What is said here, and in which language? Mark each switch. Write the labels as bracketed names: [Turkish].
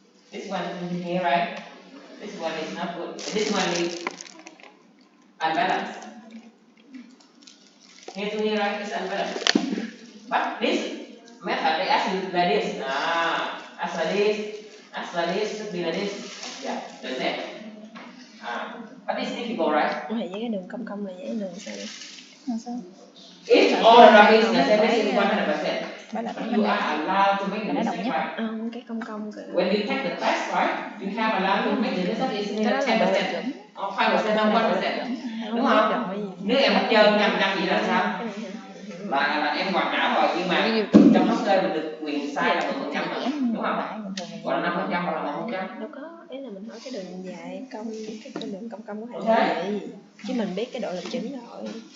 [English] This one here, right? This one is not good. This one is unbalanced. Here to here, right? It's unbalanced. But this method they ask you like this. Ask like this, should be like this. Yeah, like that. But it's difficult, right? [Vietnamese] Vậy cái đường cong cong này với đường sao đây? Sao? [English] If all around is the same, this is 100%. But you are allowed to make the mistake, right? [Vietnamese] Cái cong cong kìa. [English] When you take the test, right? You have allowed to make the mistake is 10%, or 5%, or 1%. [Vietnamese] Đúng không? Nếu em mất chơi 100% vậy là sao? Là em hoàn hảo rồi, nhưng mà trong software mình được quyền sai là 1% rồi, đúng không? Còn là 5% hoặc là 1%. Đâu có, ý là mình hỏi cái đường dài cong, cái đường cong cong có thể là gì? Chứ mình biết cái độ lệch chuẩn rồi.